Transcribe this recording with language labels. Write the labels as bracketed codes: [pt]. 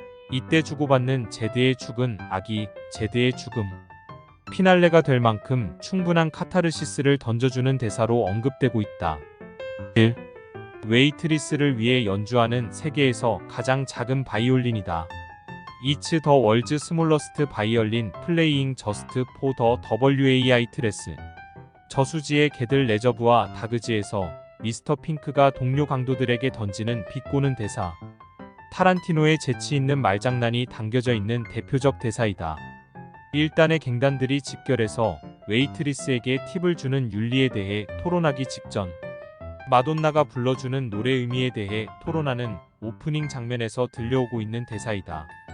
[ko] 이때 주고받는 제드의 죽은 아기, 제드의 죽음. 피날레가 될 만큼 충분한 카타르시스를 던져주는 대사로 언급되고 있다. 1. 웨이트리스를 위해 연주하는 세계에서 가장 작은 바이올린이다. [en] It's the world's smallest violin playing just for the WAITRS. [ko] 저수지의 개들 레저브와 다그지에서 미스터 핑크가 동료 강도들에게 던지는 비꼬는 대사. 타란티노의 재치 있는 말장난이 담겨져 있는 대표적 대사이다. 일단의 갱단들이 집결해서 웨이트리스에게 팁을 주는 윤리에 대해 토론하기 직전, 마돈나가 불러주는 노래 의미에 대해 토론하는 오프닝 장면에서 들려오고 있는 대사이다.